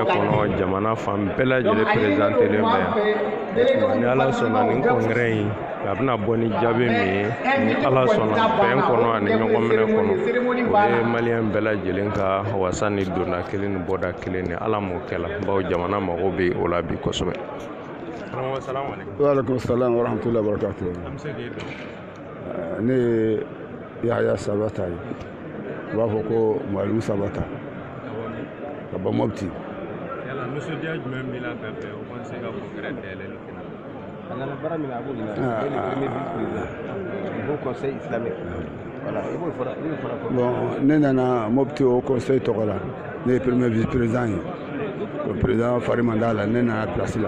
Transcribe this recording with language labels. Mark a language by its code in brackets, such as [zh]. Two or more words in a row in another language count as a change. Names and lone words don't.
[bm] kɔnɔ jamana fan bɛɛ lajɛlen présidentelen bɛ yan ni ala sɔnna nin congrès in a bɛna bɔ ni jaabi min ye ni ala sɔnna bɛn kɔnɔ ani ɲɔgɔn minɛ kɔnɔ o ye maliyɛn bɛɛ lajɛlen ka wasa ni donda kelen ni bɔda kelen ni ala m'o kɛla bawo jamana mago bɛ o la bi kosɛbɛ. [ar] وعليكم السلام ورحمة الله وبركاته. [bm] Ne Yahya Sabata ye u b'a fɔ ko Mwalimu Sabata ka bɔ Mopti. Bon, ne nana Mopti [fr] au conseil [bm] tɔgɔ la ne ye [fr] premier vice président [bm] ye o président Fari Mandala ne nana place la.